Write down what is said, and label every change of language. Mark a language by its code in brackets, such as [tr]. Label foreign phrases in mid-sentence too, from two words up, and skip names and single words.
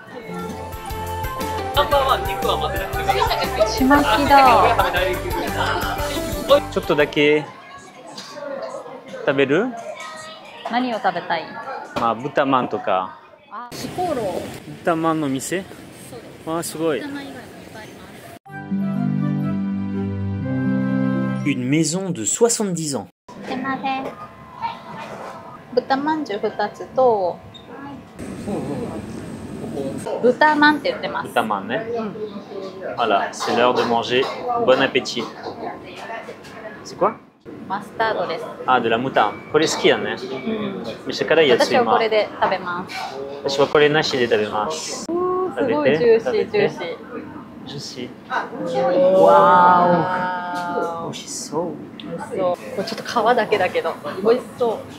[ja] ちまきだ。ちょっとだけ食べる？何を食べたい？まあ豚まんとか。あ、シコーロー。豚まんの店？ああすごい。 [fr] Une maison de 70 ans. [ja] すいません。豚まんじゅう2つと。豚まんって言ってます。豚まんね。うん。 [fr] Voilà, c'est l'heure de manger. Bon appétit. C'est quoi? [ja] マスタードです。 [fr] Ah, de la moutarde. [ja] これ好きだね。うん。めっちゃ辛いやつ今。私はこれで食べます。私はこれなしで食べます。すごいジューシージューシー。ジューシー。わーお。ー。美味しそう。美味しそう。これちょっと皮だけだけど美味しそう。